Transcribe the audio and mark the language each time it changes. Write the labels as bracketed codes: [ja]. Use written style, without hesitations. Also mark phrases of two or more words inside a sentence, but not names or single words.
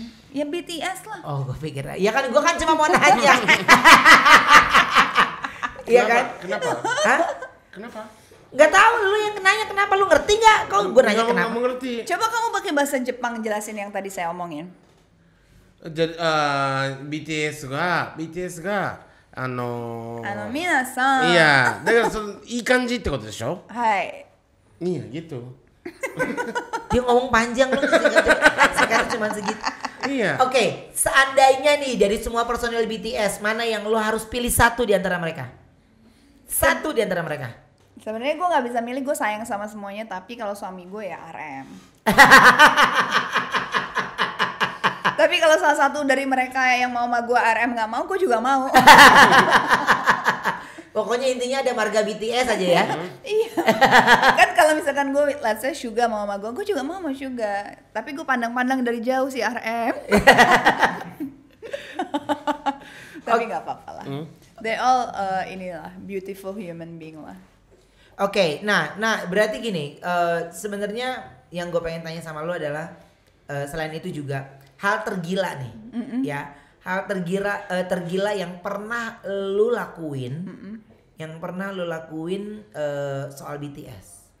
[id] Ya BTS lah. Oh, gue pikir ya kan gua kan cuma mau nanya. Iya kan? Kenapa? Hah? Kenapa? Nggak tahu, lu yang nanya kenapa, lu ngerti nggak? Kau gue nanya Nggak kenapa? mengerti. Coba kamu pakai bahasa Jepang jelasin yang tadi saya omongin. Jadi BTS が [ja] 皆さん。いや、だからいい感じってことでしょ？はい。 [id] Iya gitu. Dia ngomong panjang lu sekarang cuma segitu. Iya. Oke, seandainya nih dari semua personil BTS, mana yang lu harus pilih satu di antara mereka? Satu di antara mereka. Sebenarnya gue nggak bisa milih, gue sayang sama semuanya, tapi kalau suami gue ya RM. Tapi kalau salah satu dari mereka yang mau sama gue RM nggak mau, gue juga mau. Pokoknya intinya ada marga BTS aja ya. Iya. Kan kalau misalkan gue, [en] let's say [id] Suga mau sama gue juga mau sama Suga. Tapi gue pandang-pandang dari jauh si RM. Tapi nggak apa-apa lah. [en] They all inilah beautiful human being lah. [id] Oke, nah berarti gini, sebenarnya yang gue pengen tanya sama lu adalah selain itu juga hal tergila nih, ya, hal tergila yang pernah lu lakuin, soal BTS.